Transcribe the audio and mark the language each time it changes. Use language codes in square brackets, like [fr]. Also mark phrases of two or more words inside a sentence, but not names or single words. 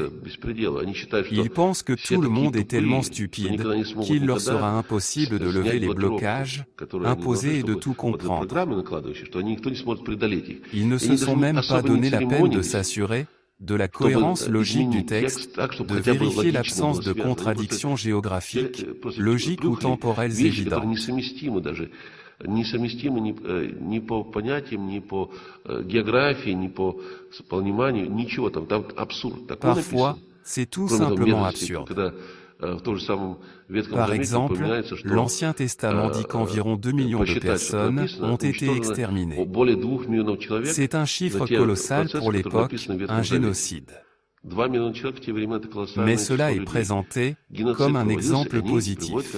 [fr] Ils pensent que tout le monde est tellement stupide qu'il leur sera impossible de lever les blocages imposés et de tout comprendre. Ils ne se sont même pas donné la peine de s'assurer de la cohérence logique du texte, de vérifier l'absence de contradictions géographiques, logiques ou temporelles évidentes. [ru] Несовместимы ни по понятиям, ни по географии, ни по пониманию, ничего там абсурд. [fr] Parfois, c'est tout simplement absurde. Par exemple, l'Ancien Testament dit qu'environ 2 millions de personnes ont été exterminées. C'est un chiffre colossal pour l'époque, un génocide. Mais cela est présenté comme un exemple positif.